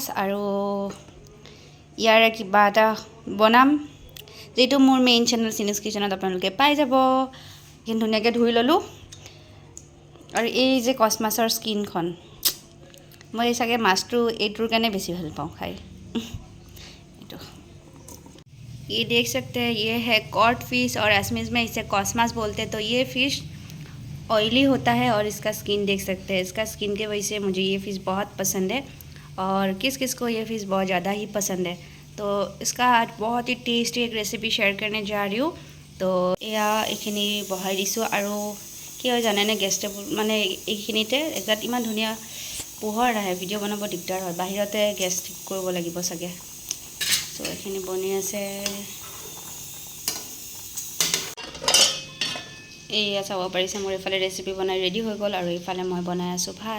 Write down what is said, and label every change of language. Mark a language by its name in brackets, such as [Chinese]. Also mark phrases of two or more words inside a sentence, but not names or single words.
[Assamese] আৰু ইয়াৰে কিবা এটা বনাম, যিটো মোৰ [English] main channel [Assamese] চিনুছ কিটচেনত আপোনালোকে পাই যাব। কিন্তু ধুনীয়াকৈ ধুই ল'লোঁ। আৰু এই যে কচ মাছৰ স্কিনখন, মই চাগে মাছটো এইটোৰ কাৰণে বেছি ভাল পাওঁ খাই। [Hindi] এইটো ये देख सकते हैं, ये है कॉड फिश और असमीज़ में इसे कॉस्मास बोलते हैं। तो ये [English] fish oily [Hindi] होता है और इसका स्किन देख सकते हैं। इसका स्किन के वजह से मुझे ये फ़िश बहुत पसंद है, और किस किस को ये फ़िश बहुत ज़्यादा ही पसंद है। तो इसका आज बहुत ही टेस्टी एक रेसिपी शेयर करने जा रही हूँ। [Assamese] तो एया এইখিনি বহাই দিছোঁ। আৰু কি হয় জানেনে, [English] gas table [Assamese] মানে এইখিনিতে এজাত ইমান ধুনীয়া পোহৰ আহে, ভিডিঅ' বনাব দিগদাৰ হয়, বাহিৰতে গেছ ঠিক কৰিব লাগিব চাগে। চ' এইখিনি বনি আছে। এইয়া চাব পাৰিছে, মোৰ এইফালে ৰেচিপি বনাই ৰেডি হৈ গ'ল, আৰু এইফালে মই বনাই আছোঁ ভাত।